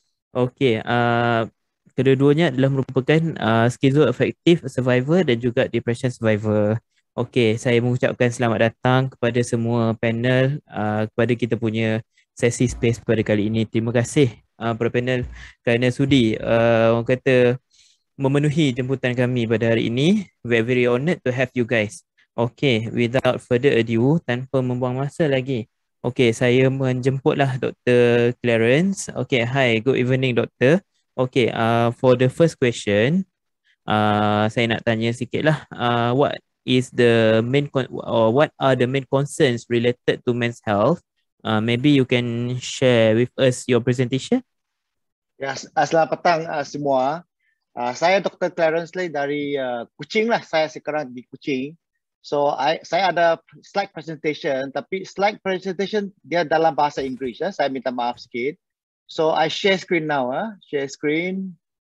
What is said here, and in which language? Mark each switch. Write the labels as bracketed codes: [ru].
[ms] Okey, kedua-duanya adalah merupakan [en] schizoaffective survivor [ms] dan juga [en] depression survivor. [ms] Okey, saya mengucapkan selamat datang kepada semua panel kepada kita punya sesi space pada kali ini. Terima kasih para panel kerana sudi orang kata memenuhi jemputan kami pada hari ini. [en] We're very honoured to have you guys. Okay, without further ado, [ms] tanpa membuang masa lagi. Okay, saya menjemputlah Dr. Clarence. [en] Okay, hi, good evening Doctor. Okay, for the first question, [ms] saya nak tanya sikit lah. [en] What is the or what are the main concerns related to men's health? Maybe you can share with us your presentation. [ms] Ya, selamat petang semua. Saya Dr. Clarence Lee dari Kuching lah. Saya sekarang di Kuching. So saya ada slide presentation, tapi slide presentation dia dalam bahasa Inggeris ya. Saya minta maaf sikit. [en] So I share screen now. Share screen.